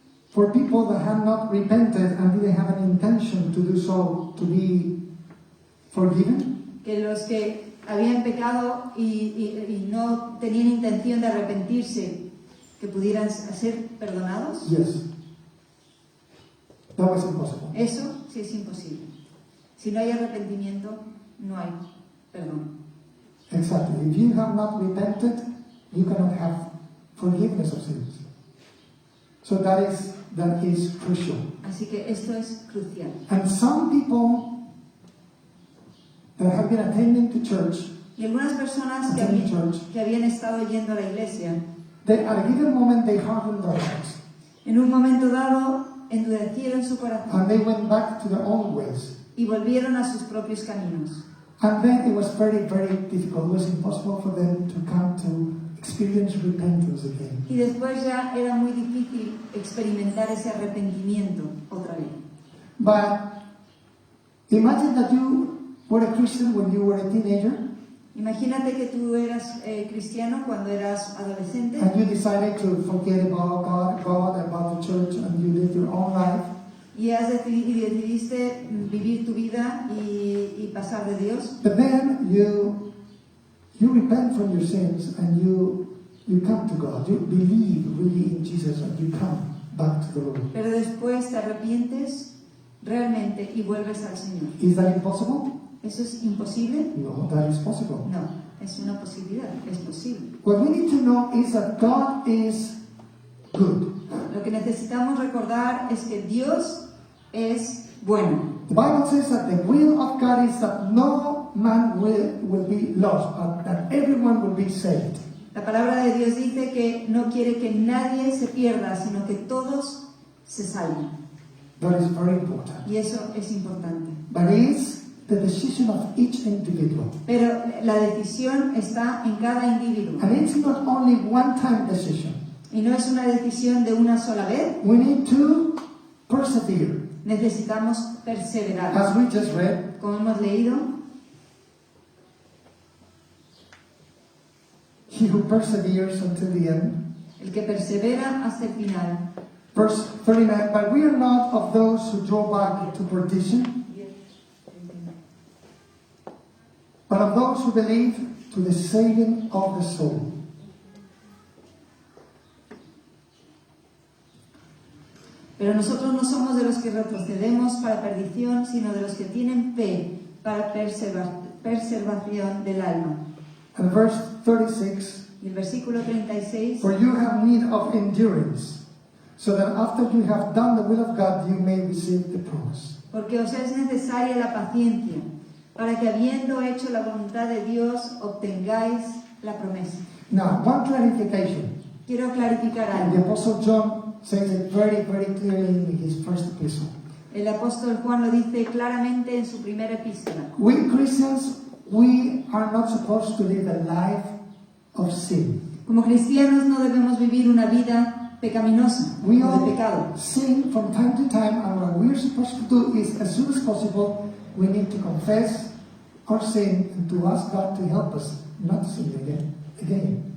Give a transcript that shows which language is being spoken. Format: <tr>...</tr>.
<en>for people that had not repented and didn't have an intention to do so to be forgiven?</en> <es>que los que habían pecado y no tenían intención de arrepentirse, que pudieran ser perdonados?</es> <en>Yes. That was impossible.</en> <es>Eso sí es imposible. Si no hay arrepentimiento, no hay perdón.</es> <en>Exactly. If you have not repented, you cannot have forgiveness of sins. So that is crucial.</en> <es>Así que esto es crucial.</es> <en>And some people that have been attending to church,</en> <es>Y algunas personas que habían estado yendo a la iglesia,</es> <en>they, at a given moment they hardened their hearts.</en> <es>en un momento dado endurecieron su corazón</es> <en>And they went back to their own ways.</en> <es>y volvieron a sus propios caminos.</es> <en>And then it was very, very difficult. It was impossible for them to come to experience repentance again.</en> <es>Y después ya era muy difícil experimentar ese arrepentimiento otra vez.</es> <en>But imagine that you were a Christian when you were a teenager</en> <es>Imagínate que tú eras cristiano cuando eras adolescente</es> <en>and you decided to forget about God, about the church, and you lived your own life.</en> <es>y decidiste vivir tu vida y pasar de Dios.</es> <en>But then you repent from your sins and you come to God. You believe really in Jesus and you come back to the Lord.</en> <es>Pero después te arrepientes realmente y vuelves al Señor.</es> <en>Is that impossible?</en> <es>¿Eso es imposible?</es> <en>No, that is possible.</en> <es>No, es una posibilidad, es posible.</es> <en>What we need to know is that God is good.</en> <es>Lo que necesitamos recordar es que Dios es bueno.</es> <en>The Bible says that the will of God is that no man will be lost, but that everyone will be saved.</en> <es>La palabra de Dios dice que no quiere que nadie se pierda, sino que todos se salven.</es> <en>That is very important.</en> <es>Y eso es importante.</es> <en>But it is the decision of each individual.</en> <es>Pero la decisión está en cada individuo.</es> <en>And it's not only one-time decision.</en> <es>Y no es una decisión de una sola vez.</es> <en>We need to persevere.</en> <es>Necesitamos perseverar.</es> <en>As we just read,</en> <es>Como hemos leído,</es> <en>he who perseveres until the end.</en> <es>el que persevera hasta el final.</es> <en>Verse 39, but we are not of those who draw back to perdition, but of those who believe to the saving of the soul.</en> <es>Pero nosotros no somos de los que retrocedemos para perdición, sino de los que tienen fe para preservación del alma.</es> <en>And verse 36,</en> <es>Y el versículo 36,</es> <en>for you have need of endurance, so that after you have done the will of God, you may receive the promise.</en> <es>porque os es necesaria la paciencia, para que habiendo hecho la voluntad de Dios, obtengáis la promesa.</es> <en>Now, one clarification.</en> <es>Quiero clarificar</es> <en>And the</en> <es>algo.</es> <en>Apostle John says it very, very clearly in his first epistle.</en> <es>El apóstol Juan lo dice claramente en su primera epístola.</es> <en>We Christians, we are not supposed to live a life of sin.</en> <es>Como cristianos no debemos vivir una vida pecaminosa,</es> <en>We</en> <es>o de</es> <en>all</en> <es>pecado.</es> <en>sin from time to time, and what we're supposed to do is, as soon as possible, we need to confess our sin and to ask God to help us not to sin again.</en>